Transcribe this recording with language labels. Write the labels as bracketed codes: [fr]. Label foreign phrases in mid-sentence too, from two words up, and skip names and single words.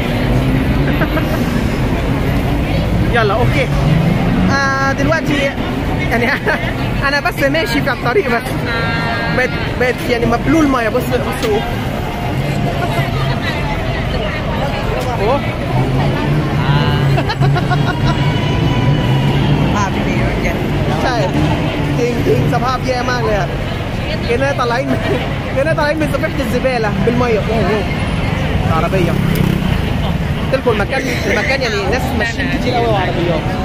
[ar] يلا أوكي. دلوقتي يعني أنا بس ماشي في الطريق بس بقيت يعني مبلول مية. بص أوه. [th] ใช่จริงสภาพแย่มากเลยอะ [ar] كأننا طالعين من سفيحة الزبالة بالمية. اوه عربية. قلت لكم المكان يعني ناس ماشيين كتير قوي وعربيات.